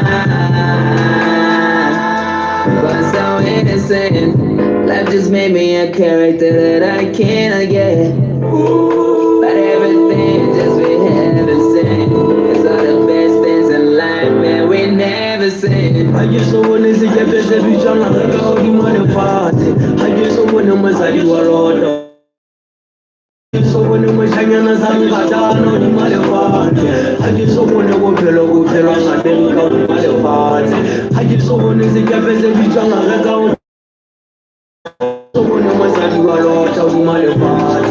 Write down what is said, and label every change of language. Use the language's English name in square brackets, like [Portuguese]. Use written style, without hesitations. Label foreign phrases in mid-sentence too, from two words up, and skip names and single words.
[English] But so innocent. Life just made me a character that I cannot get. But everything just be heaven sent. 'Cause all the best things in life, man, we never seen. [Southern Sotho] Ha ke so bone sekepe se bitswang ngaka hodima lefatshe. Ha ke so bone mosadi wa lota. Ha ke so bone moshanyana sa nkatana hodima lefatshe. Ha ke so bone bophelo ng'Amerika hodima lefatshe. Ha ke so bone sekepe se bitswang ngaka so bone mosadi wa lota hodima lefatshe.